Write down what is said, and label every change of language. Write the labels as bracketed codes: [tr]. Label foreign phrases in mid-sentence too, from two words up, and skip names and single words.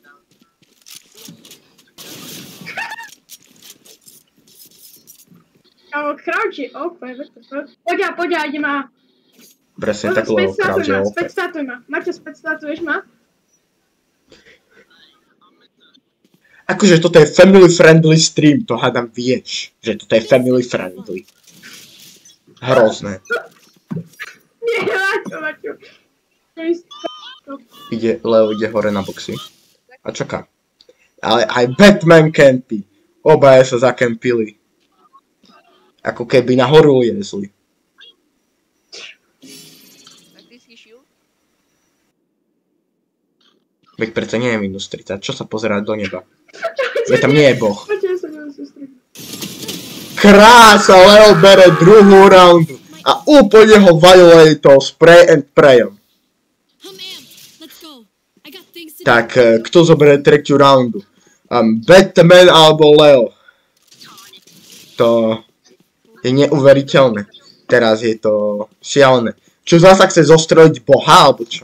[sk] Ale crouch je OP. Poďa, ide ma. Presne tak, Leo crouch je OP. Spectatuj ma. Maťo, spectatuješ ma? Akože toto je [en] family friendly stream, [sk] to hádam vieš, že toto je [en] family friendly. [sk] Hrozné. Nie, Maťo. Leo ide hore na boxy. A čaká. Ale aj Batman campy. Obaja sa zakempili. Ako keby nahoru jezli. Veď preto nie je minus 30. Čo sa pozerá do neba? Veď tam nie je boh. Krása, Leo bere druhú roundu. A úplne ho violato [en] spray and prayom. [sk] Tak, kto zoberie tretiu roundu? Batman alebo Leo? To je neuveriteľné. Teraz je to šialené. Čo zasa chce zostrojiť boha, alebo čo?